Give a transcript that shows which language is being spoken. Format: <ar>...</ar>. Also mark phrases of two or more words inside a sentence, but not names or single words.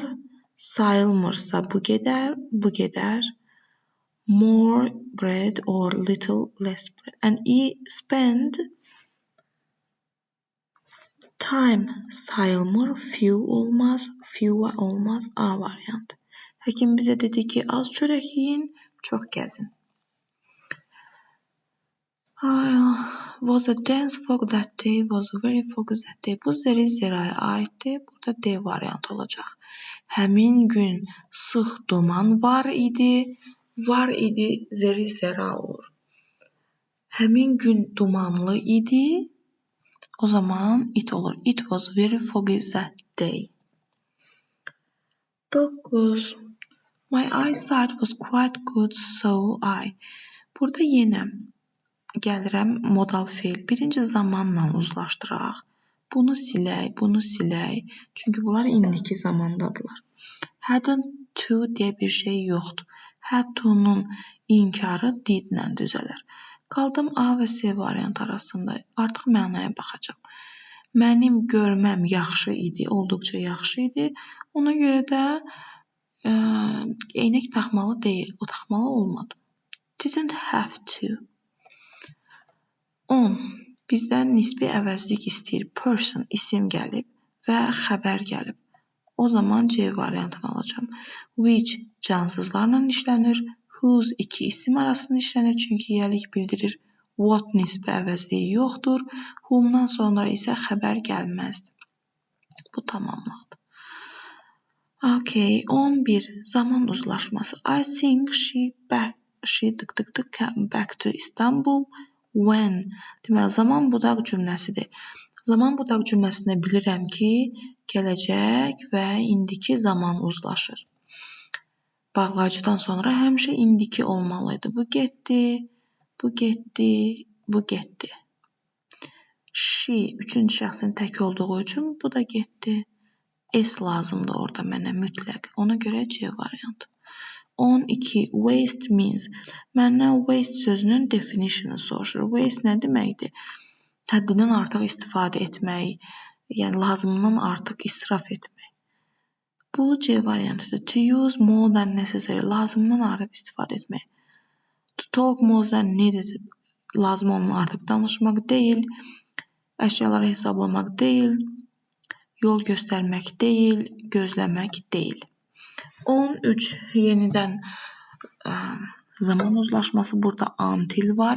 <az>Sayılmırsa bu gedər, bu gedər.</az> <en>More bread or little less bread. And he spent time</en> <az>sayılmır, few olmaz, fewer olmaz. A variantı. Həkim bizə dedi ki, az çörək yiyin, çox gəzin.</az> <en>Was a dense fog that day, was very foggy that day.</en> <az>Bu zeri-zeraya aiddir. Burada D variantı olacaq. Həmin gün sıx duman var idi. Var idi, zeri-zera olur. Həmin gün dumanlı idi. O zaman it olur.</az> <en>It was very foggy that day. 9. My eyesight was quite good, so I.</en> <az>Burada yenə gəlirəm modal feil. Birinci zamanla uzlaşdıraq. Bunu silək, bunu silək. Çünki bunlar indiki zamandadılar.</az> <en>Hadn't to</en> <az>deyə bir şey yoxdur.</az> <en>Had to'nun</en> <az>inkarı didlə düzələr. Qaldım A və C variant arasında. Artıq mənaya baxacağam. Mənim görməm yaxşı idi, olduqca yaxşı idi. Ona görə də eynək taxmalı deyil, o taxmalı olmadı.</az> <en>Didn't have to. 10.</en> <az>Bizdən nisbi əvəzlik istəyir. Person isim gəlib və xəbər gəlib. O zaman C variantını alacağım. Which cansızlarla işlənir. Whose iki isim arasında işlənir, çünki yəlik bildirir. What nisbi əvəzliyi yoxdur. Whom'dan sonra isə xəbər gəlməzdir. Bu tamamlıqdır. Okay, 11. Zaman uzlaşması.</az> <en>I think she came back to Istanbul when.</en> <az>Deməli, zaman budaq cümləsidir. Zaman budaq cümləsində bilirəm ki, gələcək və indiki zaman uzlaşır. Bağlayıcıdan sonra həmişə indiki olmalıydı. Bu getdi, bu getdi, bu getdi. She, üçüncü şəxsin tək olduğu üçün bu da getdi. S lazımdır orada mənə mütləq. Ona görə C variantı. 12.</az> <en>Waste means.</en> <az>Məndən waste sözünün definition'ı soruşur. Waste nə deməkdir? Həddindən artıq istifadə etmək, yəni lazımdan artıq israf etmək. Bu C variantıdır.</az> <en>To use more than necessary.</en> <az>Lazımdan artıq istifadə etmək.</az> <en>To talk more than needed.</en> <az>Lazım olan artıq danışmaq deyil. Əşyaları hesablamaq deyil. Yol göstərmək deyil. Gözləmək deyil. 13. Yenidən zaman uzlaşması. Burada until var.</az>